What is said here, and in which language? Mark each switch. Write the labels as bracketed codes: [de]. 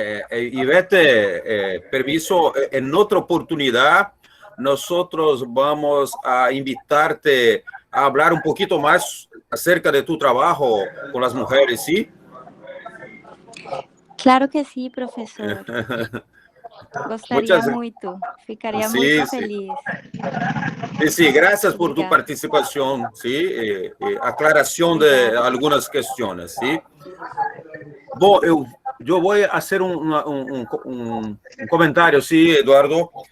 [es] Ivette, permiso, en otra oportunidad nosotros vamos a invitarte a hablar un poquito más acerca de tu trabajo con las mujeres, ¿sí? Claro que sí, profesor. [pt] Gostaria muito, ficaria muito feliz. [es] Sí, gracias por tu participación, ¿sí? Aclaración de algunas cuestiones, ¿sí? [pt] Bom, [es] yo voy a hacer un comentario, ¿sí, Eduardo?